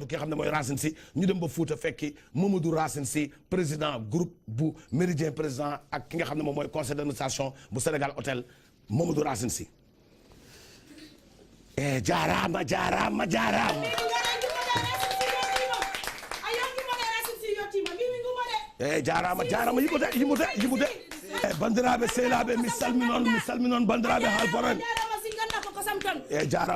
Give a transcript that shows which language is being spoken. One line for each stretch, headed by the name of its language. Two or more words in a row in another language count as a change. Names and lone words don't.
Wolof: ki nga xam ne mooy Racine Sy ñu dem ba Fuuta fekki Mamadou Racine Sy
French: président groupe
Wolof: bu Méridien président ak ki nga xam ne moom mooy
French: conseil d'administration
Wolof: bu Sénégal Hôtel Mamadou Racine Sy
Fula: jaaraama jaaraama jaaraama jaaraama jaaraama yimude bandiraɓe sehlaɓe mi salminon bandiraɓe Haalparen jaaraama